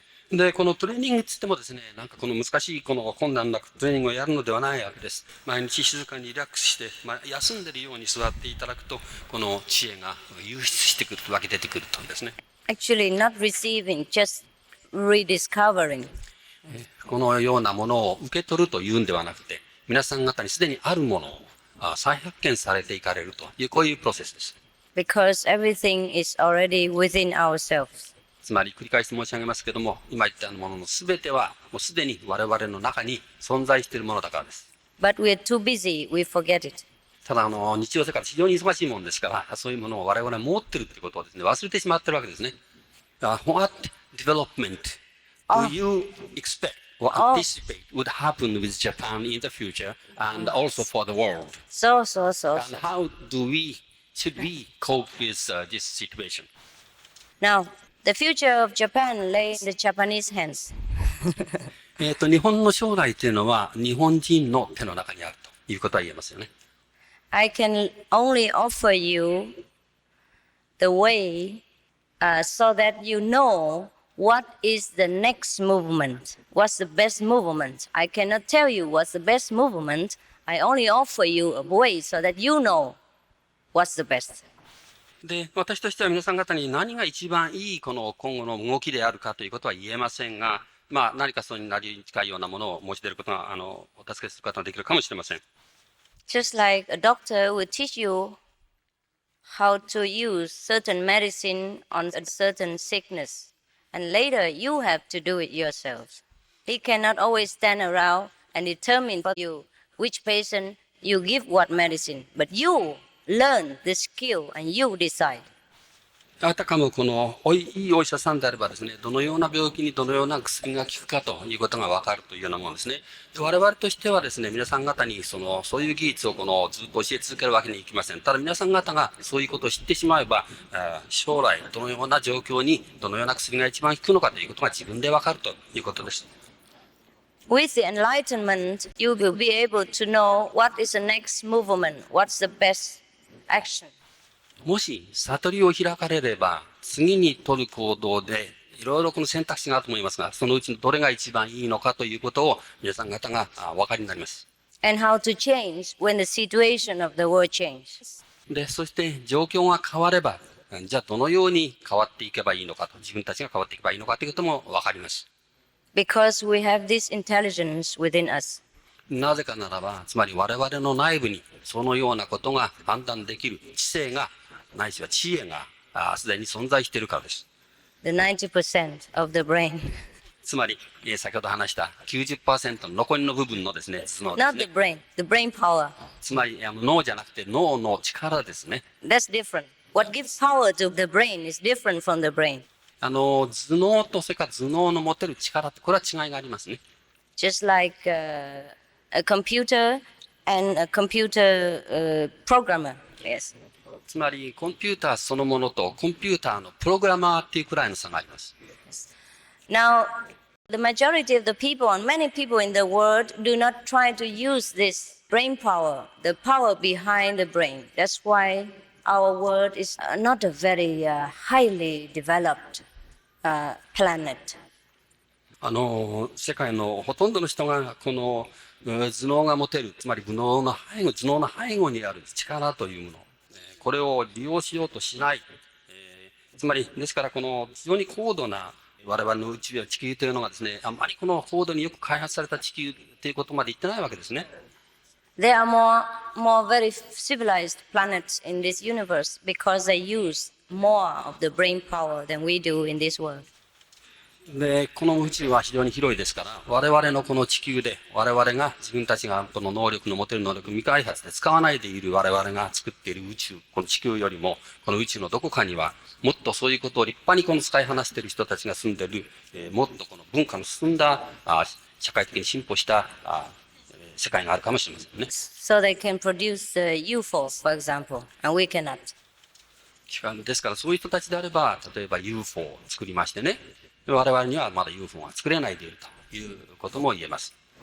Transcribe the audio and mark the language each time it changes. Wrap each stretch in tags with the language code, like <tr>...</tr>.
<ja>で、このトレーニングつってもですね、なんかこの難しい困難なトレーニングをやるのではないわけです。毎日静かにリラックスして、休んでるように座っていただくと、この知恵が湧出してくると、湧き出てくるとですね。</ja> <en>Actually, not receiving, just rediscovering.</en> <ja>このようなものを受け取るというんではなくて、皆さん方にすでにあるものを再発見されていかれるという、こういうプロセスです。</ja> <en>Because everything is already within ourselves.</en> <ja>つまり繰り返し申し上げますけども、今言ったもののすべてはもうすでに我々の中に存在しているものだからです。</ja> <en>But we are too busy, we forget it.</en> <ja>ただ日常生活非常に忙しいものですから、そういうものを我々は持っているということをですね、忘れてしまっているわけですね。</ja> <en>What development do you expect or anticipate would happen with Japan in the future and also for the world? So. And how should we cope with this situation? Now, the future of Japan lay in the Japanese hands.</en> <ja>日本の将来というのは日本人の手の中にあるということは言えますよね。</ja> <en>I can only offer you the way so that you know what is the next movement, what's the best movement. I cannot tell you what's the best movement. I only offer you a way so that you know what's the best.</en> <ja>で、私としては皆さん方に何が一番いいこの今後の動きであるかということは言えませんが、何かそれになり近いようなものを申し出ることが、お助けすることができるかもしれません。</ja> <en>Just like a doctor will teach you how to use certain medicine on a certain sickness, and later you have to do it yourself. He cannot always stand around and determine for you which patient you give what medicine, but you learn the skill and you decide.</en> <ja>あたかもいいお医者さんであればですね、どのような病気にどのような薬が効くかということがわかるというようなものですね。我々としてはですね、皆さん方にそういう技術をずっと教え続けるわけにいきません。ただ皆さん方がそういうことを知ってしまえば、将来どのような状況にどのような薬が一番効くのかということが自分でわかるということです。</ja> <en>With the enlightenment, you will be able to know what is the next movement, what's the best action.</en> <ja>もし悟りを開かれれば、次に取る行動でいろいろこの選択肢があると思いますが、そのうちのどれが一番いいのかということを皆さん方がお分かりになります。</ja> <en>And how to change when the situation of the world changes.</en> <ja>で、そして状況が変われば、じゃあどのように変わっていけばいいのかと、自分たちが変わっていけばいいのかということも分かります。</ja> <en>Because we have this intelligence within us.</en> <ja>なぜかならば、つまり我々の内部にそのようなことが判断できる知性が、ないしは知恵がすでに存在しているからです。</ja> <en>The 90% of the brain.</en> <ja>つまり、先ほど話した 90% の残りの部分のですね、頭脳ですね。</ja> <en>Not the brain power.</en> <ja>つまり脳じゃなくて脳の力ですね。</ja> <en>That's different. What gives power to the brain is different from the brain.</en> <ja>頭脳とそれから頭脳の持てる力って、これは違いがありますね。</ja> <en>Just like a computer and a computer programmer. Yes.</en> <ja>つまりコンピューターそのものとコンピューターのプログラマーっていうくらいの差があります。</ja> <en>Now, the majority of the people and many people in the world do not try to use this brain power, the power behind the brain. That's why our world is not a very highly developed planet.</en> <ja>世界のほとんどの人がこの頭脳が持てる、つまり頭脳の背後にある力というもの、これを利用しようとしない。つまり、ですからこの非常に高度な我々の宇宙や地球というのがですね、あまりこの高度によく開発された地球ということまで言ってないわけですね。</ja> <en>There are more very civilized planets in this universe because they use more of the brain power than we do in this world.</en> <ja>で、この宇宙は非常に広いですから、我々のこの地球で、我々が自分たちがこの能力の持てる能力未開発で使わないでいる我々が作っている宇宙、この地球よりも、この宇宙のどこかには、もっとそういうことを立派にこの使いこなしている人たちが住んでいる、もっとこの文化の進んだ、社会的に進歩した世界があるかもしれませんね。</ja> <en>So they can produce UFOs, for example, and we cannot.</en> <ja>ですからそういう人たちであれば、例えば UFO を作りましてね、我々にはまだ UFO が作れないでいるということも言えます。</ja>